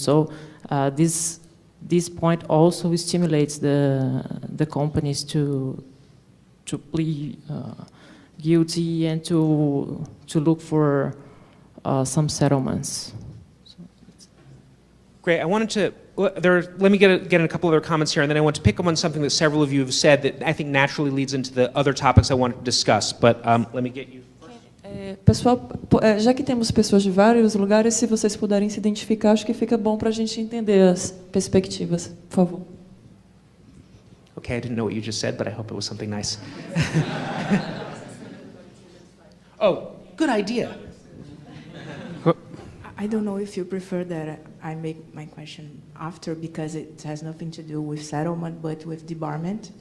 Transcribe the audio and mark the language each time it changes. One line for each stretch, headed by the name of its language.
English: So this point also stimulates the companies to plead guilty and to look for some settlements. Great. I wanted to let me get in a couple other comments here, and then I want to pick up on something that several of you have said that I think naturally leads into the other topics I wanted to discuss. But let me get you.
Portuguese: Pessoal, já que temos pessoas de vários lugares, se vocês puderem se identificar, acho que fica bom para a gente entender as perspectivas. Por favor.
English: Okay, I didn't know what you just said, but I hope it was something nice. Oh, good idea. I don't know if you prefer that I make my question after, because it has nothing to do with settlement, but with debarment.